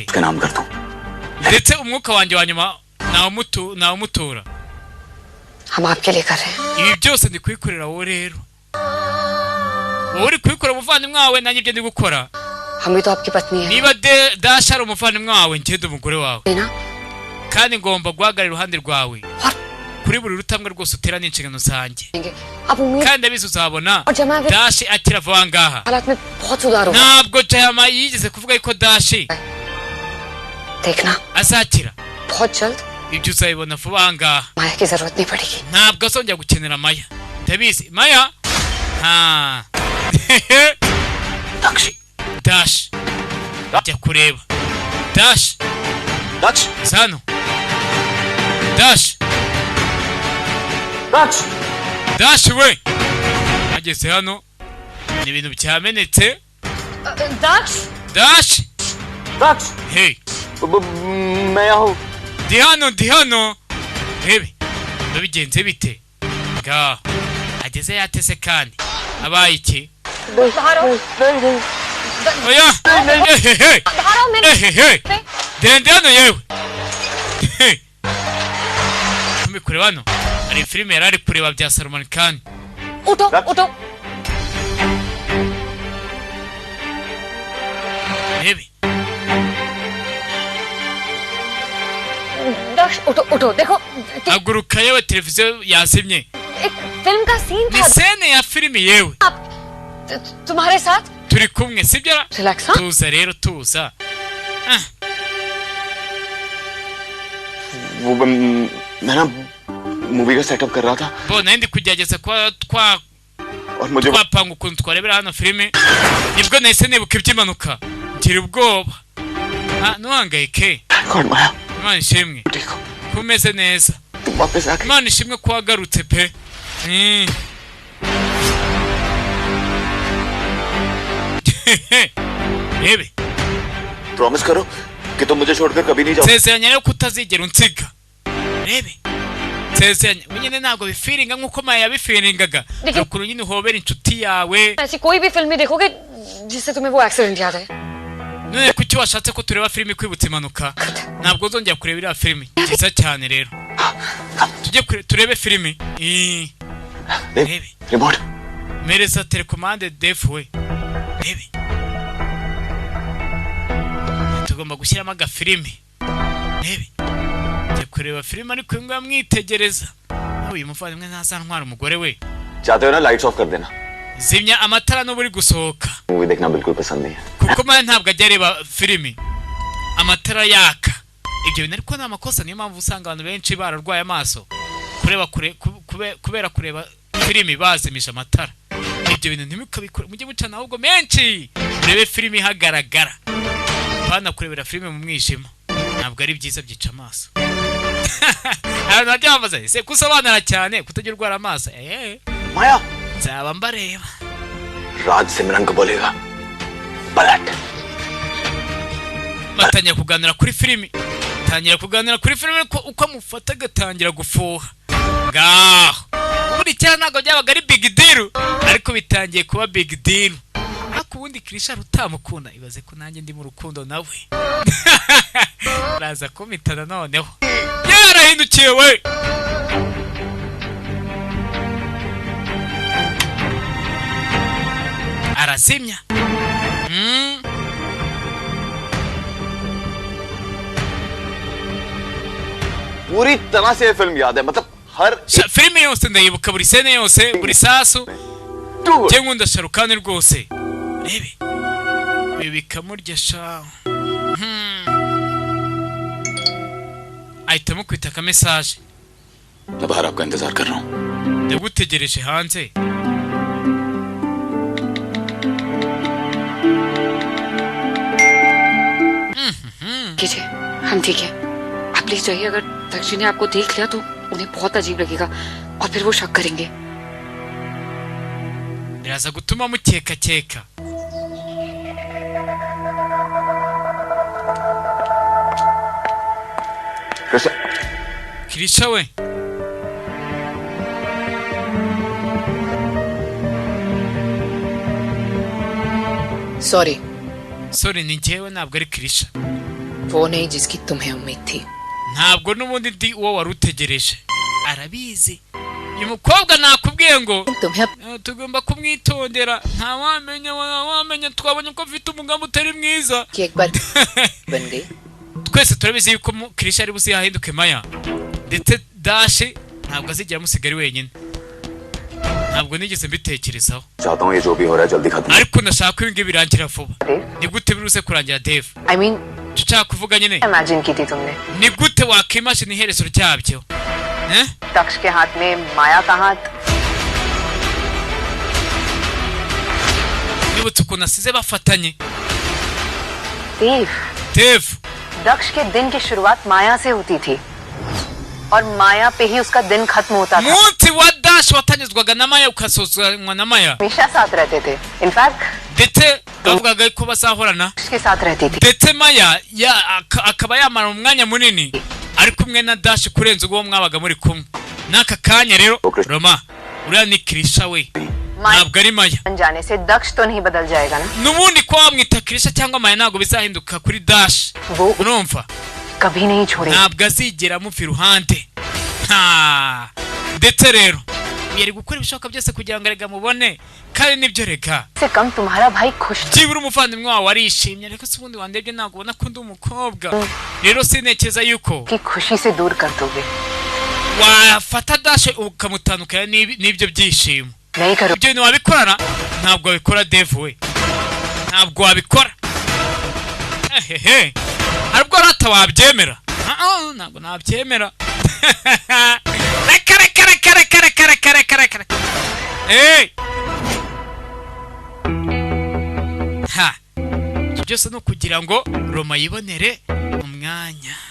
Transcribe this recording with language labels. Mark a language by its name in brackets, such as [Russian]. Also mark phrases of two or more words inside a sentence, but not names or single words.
[Hindi] उसके नाम कर दूं [Kinyarwanda] ndetse umwuka wanjye wa nyuma nawumutura [Hindi] हम आपके लिए कर रहे हैं [Kinyarwanda] ibi byose ndi kubikorera wowe rero wowe uri kubikora umuvandimwe wawe nanjye ibyo ndi gukora [Hindi] हम भी तो आपकी पत्नी है [Kinyarwanda] niba Dash ari umuvandimwe wawe ngende umugore wawe [Hindi] ना [Kinyarwanda] kandi ngomba guhagarara iruhande rwawe [Hindi] और [Kinyarwanda] kuri buri rutambwe rwose utera n'inshingano zanjye [Hindi] अब उम्मीद [Kinyarwanda] kandi abizi uzabona [Hindi] और जमा अगर [Kinyarwanda] Dash akira vuba ngaha [Hindi] हालात में बहुत सुधार होगा [Kinyarwanda] ntabwo Jayama yigeze kuvuga yuko Dash [Hindi] देखना [Kinyarwanda] azakira [Hindi] बहुत जल्द [Kinyarwanda] ibyo uzabibona vuba ngaha [Hindi] माया की जरूरत नहीं पड़ेगी [Kinyarwanda] ntabwo azongera gukenera Maya ndabizi Maya Dash jya kureba Dash Sano Dash Dash we ageze hano ni ibintu byamenetse Dash hey [Hindi] मैं यहाँ हूँ [Kinyarwanda] ndi hano rebe bigenze bite ngaho ageze yatese kandi abaye iki oya dende hano yewe tumi kureba hano hari filime yari ari kureba bya Salman Khan [Hindi] उठो उठो [Kinyarwanda] rebe [Hindi] दक्ष उठो उठो देखो [Kinyarwanda] haguruka yewe televiziyo yazimye [Hindi] एक फिल्म का सीन [Kinyarwanda] ni [Hindi] था [Kinyarwanda] sene ya filime yewe [Hindi] तुम्हारे साथ [Kinyarwanda] turi kumwe sibyo [Hindi] रिलैक्स हाँ [Kinyarwanda] tuza rero tuza [Hindi] वो मैं ना मूवी का सेटअप कर रहा था [Kinyarwanda] bona ndi kugerageza kwa [Hindi] और मुझे [Kinyarwanda] twapanga ukuntu twarebera hano filime nibwo nahise nibuka iby'impanuka ngira ubwoba ntuhangayike [Hindi] कौन माया [Kinyarwanda] Imana ishimwe [Hindi] ठीक हो [Kinyarwanda] ko umeze neza [Hindi] तुम वापस आ गए [Kinyarwanda] Imana ishimwe ko wagarutse pe rebe [Hindi] प्रॉमिस करो कि तुम मुझे छोड़कर कभी नहीं जाओगे [Kinyarwanda] nsezeranya rero ko utazigera unsiga rebe nsezeranya nyine ntabwo bifiringa nk'uko Maya yabifiringaga ukuntu nyine uhobera inshuti yawe [Hindi] ऐसी कोई भी फिल्म नहीं देखोगे जिससे तुम्हें वो एक्सीडेंट याद है [Kinyarwanda] none kuki washatse ko tureba filime kwibutsa impanuka ntabwo nzongera kureba iriya filime nziza cyane rero tujye turebe filime Rebe. Remote. Mereza telecommande Dave we. Rebe. Tugomba gushyiramo agafilimi. Rebe. Njye kureba filime ariko ngo mwitegereza. Uyu muvandimwe ntazantwara umugore we. [Hindi] चाहते हो ना [English] lights off [Hindi] कर देना. [Kinyarwanda] Zimya amatara no buri gusohoka. [Hindi] मूवी देखना बिल्कुल पसंद नहीं है. [Kinyarwanda] Kuko man ntabwo ajya areba filimi. Amatara yaka. Ibyo bintu ariko nta makosa, niyo mpamvu usanga abantu benshi bararwaye amaso. Kureba kubera kureba filimi bazimisha amatara. Ibyo bintu ntimukabikore, mujye mucana ahubwo menshi. Urebe filimi hagaragara. Bana kurebera filimi mu mwijima. Ntabwo ari byiza, byica amaso. Abantu bajya bamaze se kusobanura cyane kutagira urwara amaso. माया. Nzaba mbareba. [Hindi] राज सिमरन को बोलेगा. पलट. [Kinyarwanda] Batangira kuganira kuri filimi. Uko amufata agatangira gufuha. Ngaho. Muri cyane ntabwo byabaga ari [English] big deal. [Kinyarwanda] Ariko bitangiye kuba [English] big deal. [Kinyarwanda] Ariko ubundi Krisha rutamukunda. Ibaze ko nanjye ndi mu rukundo nawe. Raza kumitana noneho. Yarahindukiye we. Arazimya. [Hindi] पूरी तरह से फिल्म याद है, मतलब हर [Kinyarwanda] filime yose ndayibuka, buri sene yose, buri sasu. Je ngunda Sharukane rwose. Rebe. Bibika murya sha. Ahitamo kwita ka message. [Hindi] मैं बाहर आपका इंतजार कर रहा हूँ. [Kinyarwanda] Ndagutegereje hanze. [Hindi] कीजिए, हम ठीक है. आप प्लीज जाइए. अगर दक्षिण ने आपको देख लिया तो उन्हें बहुत अजीब लगेगा और फिर वो शक करेंगे. [Kinyarwanda] Biraza gutuma mukeka. Krisha we. Sorry ni njyewe, ntabwo ari Krisha. [Hindi] वो नहीं जिसकी तुम्हें उम्मीद थी. [Kinyarwanda] Ntabwo n'ubundi ndi uwo warutegereje. Arabizi. Uyu mukobwa nakubwiye ngo tugomba kumwitondera. Nta wamenya twabonye ko afite umugambi utari mwiza. Twese turabizi yuko Krisha ari buzi yahinduke Maya. Ndetse Dash ntabwo azigera musigari wenyine. Ntabwo nigeze mbitekerezaho. [Hindi] चाहता हूँ ये जो भी हो रहा है जल्दी खत्म. [Kinyarwanda] Ariko ndashaka ko ibi birangira vuba. Ni gute biruse kurangira Dave? [English] I mean, [Kinyarwanda] Tuchaka kuvuga nyine. [Hindi] imagine की थी तुमने. [Kinyarwanda] Ni gute wakimashini iherezo ryabyo? [Hindi] दक्ष के हाथ में माया का हाथ. [Kinyarwanda] Nibutse ukuntu asize bafatanye. [Hindi] देव. दक्ष के दिन की शुरुआत माया से होती थी और माया पे ही उसका दिन खत्म होता था. [Kinyarwanda] Munsi wa Dash watanyuzwaga na Maya ukasozwa na Maya. [Hindi] हमेशा साथ रहते थे. इनफैक्ट [Kinyarwanda] Ndetse bavugaga ko bazahorana. [Hindi] उसके साथ रहती थी. [Kinyarwanda] Ndetse Maya akaba yamara umwanya munini ari kumwe na Dash kurenza uwo mwabaga muri kumwe. Naka kanya rero Roma uriya ni Krisha we. Ntabwo ari Maya. [Hindi] जाने से दक्ष तो नहीं बदल जाएगा ना. [Kinyarwanda] Nubundi ko wamwita Krisha cyangwa Maya ntabwo bizahinduka kuri Dash. Urumva? [Hindi] कभी नहीं छोड़ेगा. [Kinyarwanda] Ntabwo azigera mufi ruhande. Ndetse rero yari gukora ibishoboka byose kugira ngo arega mubone kandi nibyo reka. [Hindi] से कम तुम्हारा भाई खुश था. [Kinyarwanda] Byibura umuvandimwe wawe arishimye, ariko se ubundi wandebye ntabwo ubona ko ndi umukobwa. Rero sinekeza yuko [Hindi] कि खुशी से दूर कर दोगे. [Kinyarwanda] wafata Dash ukamutandukanya n'ibyo byishimo. [Hindi] नहीं करो. [Kinyarwanda] Ibyo bintu wabikorana ntabwo wabikora Dave we. Ntabwo wabikora. Aribwo rata wabyemera. Ntabwo nabyemera. Reka. Byose no kugira ngo Roma yibonere umwanya.